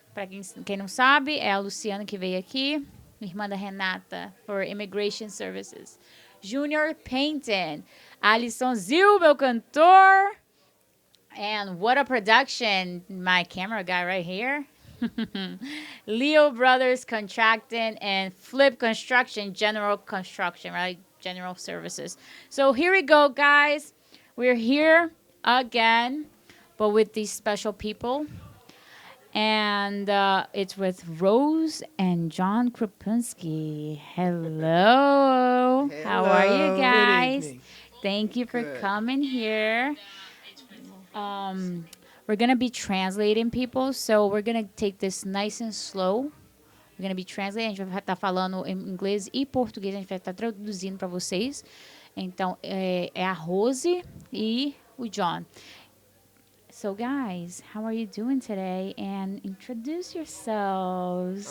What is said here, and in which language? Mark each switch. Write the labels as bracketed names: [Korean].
[Portuguese] Para quem não sabe, é a Luciana que veio aqui, irmã da Renata, [English] for Immigration Services. [Portuguese] Junior Painting, Alisson Zil, meu cantor. [English] And What a Production, my camera guy right here. Leo Brothers Contracting and Flip Construction, General Construction, right? General Services. So here we go, guys. We're here again, but with these special people. And it's with Rose and John Krupinsky. Hello. How are you guys? Good evening. Thank you for Good. coming here. We're going to be translating people, so we're going to take this nice and slow. We're going to be translating. [Portuguese] A gente vai estar falando em inglês e português. A gente vai estar traduzindo para vocês. Então, é a Rose e o John. [English] So, guys, how are you doing today? And introduce yourselves.